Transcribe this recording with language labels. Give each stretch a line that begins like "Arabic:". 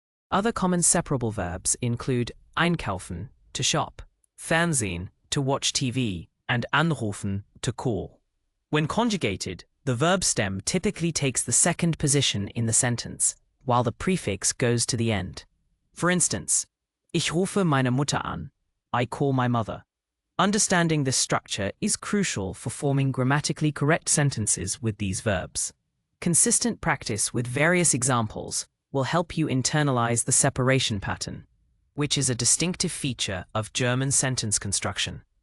English: Other common separable verbs include einkaufen, to shop, Fernsehen, to watch TV, and anrufen, to call. When conjugated, the verb stem typically takes the second position in the sentence, while the prefix goes to the end. For instance,
German: ich rufe meine Mutter an.
English: I call my mother. Understanding this structure is crucial for forming grammatically correct sentences with these verbs. Consistent practice with various examples will help you internalize the separation pattern, which is a distinctive feature of German sentence construction.